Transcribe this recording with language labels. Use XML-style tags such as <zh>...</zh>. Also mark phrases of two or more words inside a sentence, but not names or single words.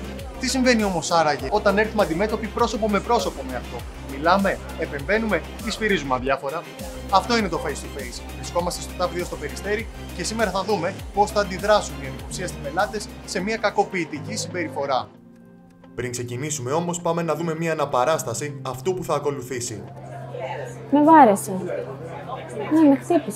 <el>Τι συμβαίνει όμως άραγε όταν έρθουμε αντιμέτωποι πρόσωπο με πρόσωπο με αυτό? Μιλάμε, επεμβαίνουμε ή σφυρίζουμε αδιάφορα? Αυτό είναι το</el> <en>face to face.</en> <el>Βρισκόμαστε στο TAP 2 στο Περιστέρι και σήμερα θα δούμε πώς θα αντιδράσουν οι ανυποψίαστοι πελάτες σε μια κακοποιητική συμπεριφορά. Πριν ξεκινήσουμε όμως, πάμε να δούμε μια αναπαράσταση αυτού που θα ακολουθήσει. Με βάρεσε. Ναι, με χτύπησε.</el>